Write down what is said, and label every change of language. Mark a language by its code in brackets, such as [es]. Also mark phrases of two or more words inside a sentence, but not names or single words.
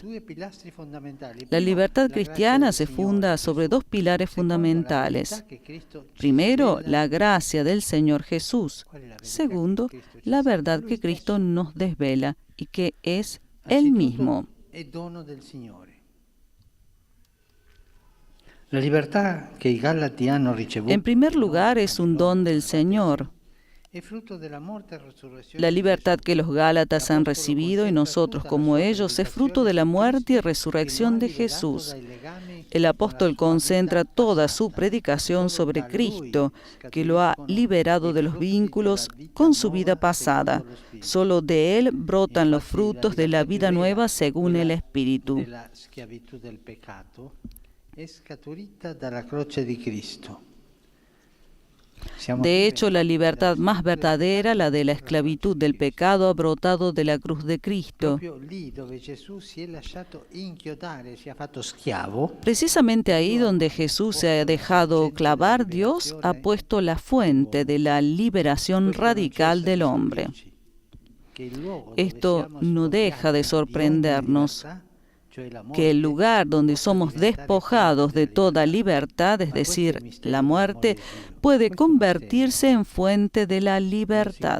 [es] La libertad cristiana se funda sobre dos pilares fundamentales. Primero, la gracia del Señor Jesús. Segundo, la verdad que Cristo nos desvela y que es Él mismo. [it] La libertà che i Galati hanno ricevuto [es] En primer lugar, es un don del Señor. [it] è frutto della morte e resurrezione. [es] La libertad que los Gálatas han recibido y nosotros como ellos es fruto de la muerte y resurrección de Jesús. El apóstol concentra toda su predicación sobre Cristo, que lo ha liberado de los vínculos con su vida pasada. Solo de Él brotan los frutos de la vida nueva según el Espíritu. [it] La schiavitù del peccato è scaturita dalla croce di Cristo. [es] De hecho, la libertad más verdadera, la de la esclavitud del pecado, ha brotado de la cruz de Cristo. [it] Proprio lì dove Gesù si è lasciato inchiodare, si è fatto schiavo, [es] Precisamente ahí donde Jesús se ha dejado clavar, Dios ha puesto la fuente de la liberación radical del hombre. Esto no deja de sorprendernos, que el lugar donde somos despojados de toda libertad, es decir, la muerte, puede convertirse en fuente de la libertad.